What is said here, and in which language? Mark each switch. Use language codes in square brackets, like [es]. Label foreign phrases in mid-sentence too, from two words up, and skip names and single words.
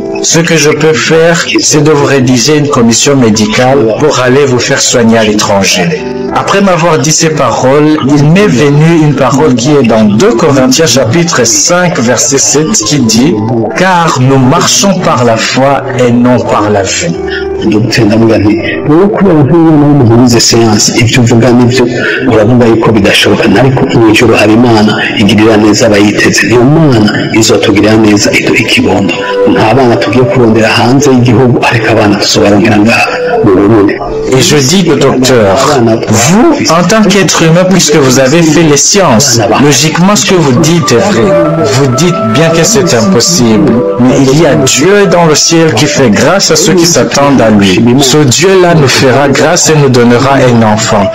[fr] Ce que je peux faire, c'est de vous rédiger une commission médicale pour aller vous faire soigner à l'étranger. » Après m'avoir dit ces paroles, il m'est venu une parole qui est dans 2 Corinthiens chapitre 5 verset 7 qui dit « Car nous marchons par la foi et non par la vue. » Dr. [rn] Ndamugani wowe kubera nk'umwana w'umuhurize siyansi ibyo uvuga nibyo uravuga yuko bidashoboka ariko mu ijoro hari Imana igirira neza abayiteze niyo Mana izotugirira neza iduha ikibondo nta bana tugiye kurondera hanze y'igihugu ariko abana tuzobarongera ngaha mu Burundi. [fr] Et je dis au docteur, vous, en tant qu'être humain, puisque vous avez fait les sciences, logiquement ce que vous dites est vrai. Vous dites bien que c'est impossible, mais il y a Dieu dans le ciel qui fait grâce à ceux qui s'attendent à lui. Ce Dieu-là nous fera grâce et nous donnera un enfant.